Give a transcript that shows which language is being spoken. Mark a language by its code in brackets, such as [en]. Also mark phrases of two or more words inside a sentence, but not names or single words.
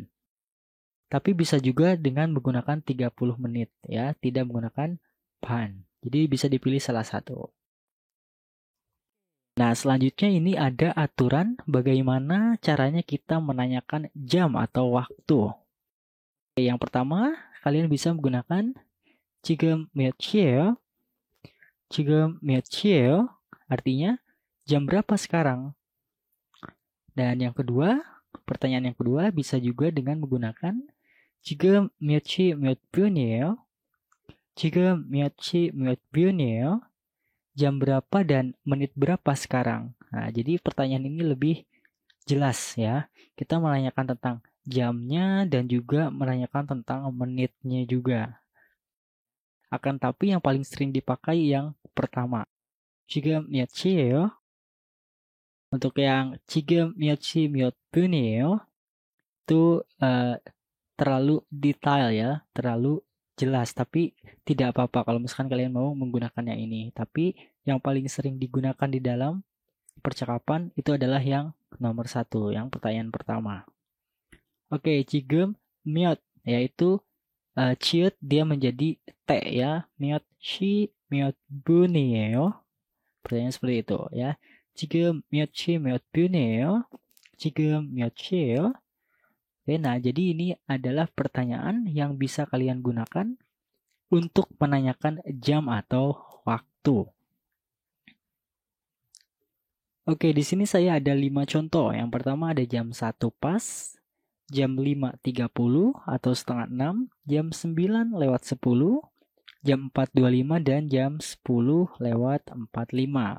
[id] Tapi bisa juga dengan menggunakan 30 menit ya, tidak menggunakan pan. Jadi bisa dipilih salah satu. Nah, selanjutnya ini ada aturan bagaimana caranya kita menanyakan jam atau waktu. Yang pertama, kalian bisa menggunakan [ko] 지금 몇 시예요? 지금 몇 시예요? [id] Artinya jam berapa sekarang? Dan yang kedua, pertanyaan yang kedua bisa juga dengan menggunakan [ko] 지금 몇 시 몇 분이에요? 지금 몇 시 몇 분이에요? [id] Jam berapa dan menit berapa sekarang? Nah, jadi pertanyaan ini lebih jelas ya. Kita menanyakan tentang jamnya dan juga menanyakan tentang menitnya juga. Akan tapi yang paling sering dipakai yang pertama. [ko] 지금 몇 시예요? [id] Untuk yang [ko] 지금 몇 시 몇 분이에요? [id] Itu terlalu detail ya, terlalu jelas. Tapi tidak apa-apa kalau misalkan kalian mau menggunakan yang ini. Tapi yang paling sering digunakan di dalam percakapan itu adalah yang nomor 1, yang pertanyaan pertama. Oke, [ko] 지금 몇 [id] yaitu ciut dia menjadi T ya. [ko] 몇 시 몇 분이에요? [id] Pertanyaan seperti itu ya. [ko] 지금 몇 시 몇 분이에요? 지금 몇 시예요? [id] Oke, nah jadi ini adalah pertanyaan yang bisa kalian gunakan untuk menanyakan jam atau waktu. Oke, di sini saya ada 5 contoh. Yang pertama ada jam 1 pas, jam 5.30 atau setengah 6, jam 9 lewat 10, jam 4.25 dan jam 10 lewat 45.